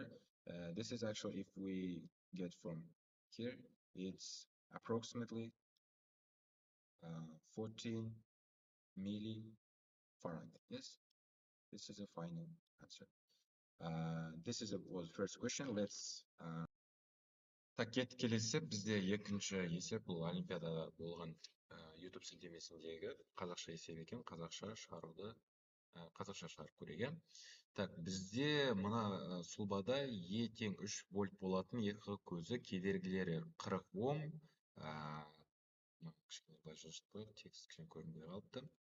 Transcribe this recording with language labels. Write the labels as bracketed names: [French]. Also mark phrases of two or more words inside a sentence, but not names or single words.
[English] This is actually, if we get from here, it's approximately 14 millifarad. Yes, this is a final answer. This is was first question. Let's [Kazakh] Так, келесі бізде екінші есеп, бұл олимпиадада болған YouTube сілтемесіндегі қазақша есеп екен, қазақша шығаруды қазақша шығарып көрейік, иә. Так, бізде мына сұлбада Е тең 3 вольт болатын екі көзі, кедергілері 40 Ом, кішкене былай жылжытып қояйық, текст кішкене көрінбей қалыпты.